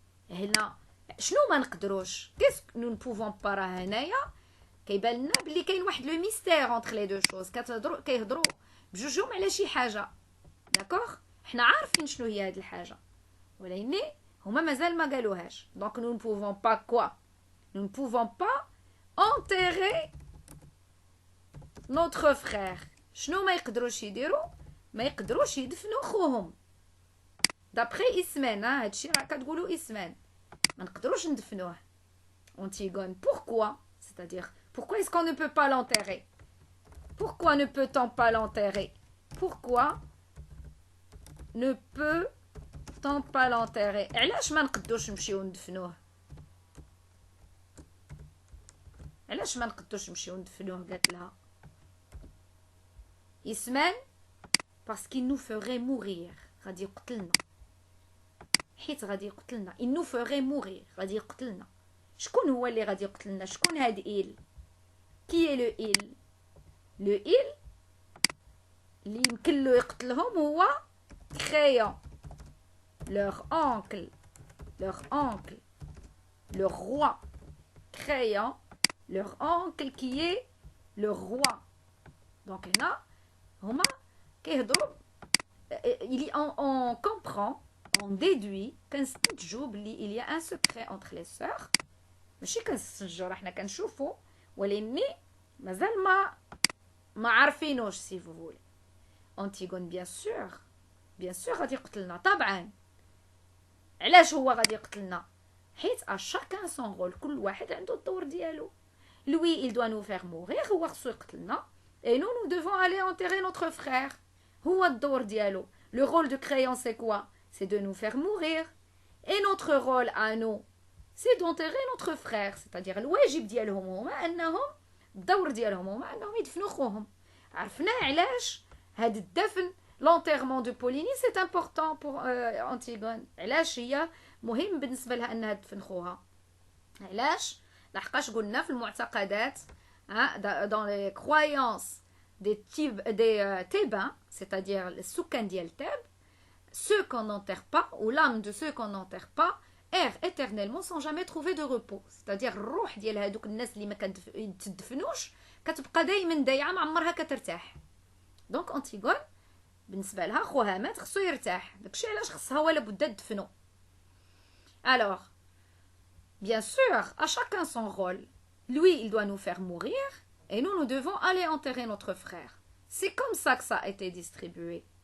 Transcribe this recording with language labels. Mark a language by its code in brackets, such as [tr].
[ar] هنا شنو ما نقدروش؟ [fr] qu'est-ce que nous ne pouvons pas [ar] راه هنايا كيبان لنا بلي كاين واحد لو ميستير [fr] entre les deux choses. [ar] كيهضروا بجوجهم على شي حاجة. داكوغ؟ حنا عارفين شنو هي هاد الحاجة. ولكن هما مازال ما قالوهاش. [fr] Donc nous ne pouvons pas quoi? Nous ne pouvons pas enterrer notre frère. [ar] شنو ما يقدروش يديروا؟ ما يقدروش يدفنوا خوهم. d'après Ismen, هادشي راه كتقولوا Ismen. ما نقدروش ندفنوه. [fr] Antigone, pourquoi? C'est-à-dire, pourquoi est-ce qu'on ne peut pas l'enterrer? Pourquoi ne peut-on pas l'enterrer? Pourquoi ne peut-on pas l'enterrer? [ar] علاش ما نقدوش نمشيو ندفنوه؟ علاش ما نقدوش نمشيو ندفنوه؟ قالت لها Ismen, [fr] parce qu'il nous ferait mourir. [ar] غادي يقتلنا. حيت غادي يقتلنا. [fr] Il nous ferait mourir. [ar] غادي يقتلنا. شكون هو اللي غادي يقتلنا؟ شكون هاد إيل؟ [fr] Qui est le il? [ar] Le il اللي يمكن له يقتلهم هو Créon. [fr] Leur oncle. Le roi. Créon. Leur oncle qui est le roi. [ar] Donc هنا هما كيهضروا. [fr] On comprend, on déduit [ar] كنستنتجوا بلي [fr] il y a un secret entre les sœurs. [ar] ماشي كنستنتجوا راه حنا كنشوفوا ولكن مازال ما عارفينوش سي [fr] vous voulez. [ar] Antigone, [fr] bien sûr [ar] غادي يقتلنا طبعا. علاش هو غادي يقتلنا؟ حيت [fr] à chacun son rôle. [ar] كل واحد عنده الدور ديالو. [fr] Lui il doit nous faire mourir. [ar] هو خصو يقتلنا. [fr] Et nous devons aller enterrer notre frère. [ar] هو الدور ديالو. [fr] Le rôle de Créon c'est quoi? C'est de nous faire mourir. Et notre rôle à nous, c'est d'enterrer notre frère. [ar] C'est-à-dire الواجب ديالهم هما أنهم الدور ديالهم هما أنهم يدفنوا خوهم. عرفنا علاش هاد الدفن [fr] l'enterrement de Polynie c'est important pour Antigone. [ar] علاش هي مهم بالنسبة لها أنها تدفن خوها؟ علاش؟ لحقاش قلنا في المعتقدات [fr] dans les croyances des Thébains, c'est-à-dire les soukan ديال Thèbes, ceux qu'on n'enterre pas, ou l'âme de ceux qu'on n'enterre pas, erre éternellement sans jamais trouver de repos. [ar] C'est-à-dire الروح ديال هذوك الناس اللي ما كتدفنوش كتبقى دائما دايعه ما عمرها كترتاح. دونك أنتيغون بالنسبه لها خوها مات خصو يرتاح. داكشي علاش خصها ولا بد تدفنو. [fr] Alors, bien sûr, à chacun son rôle. Lui, il doit nous faire mourir et nous devons aller enterrer notre frère. C'est comme ça que ça a été distribué.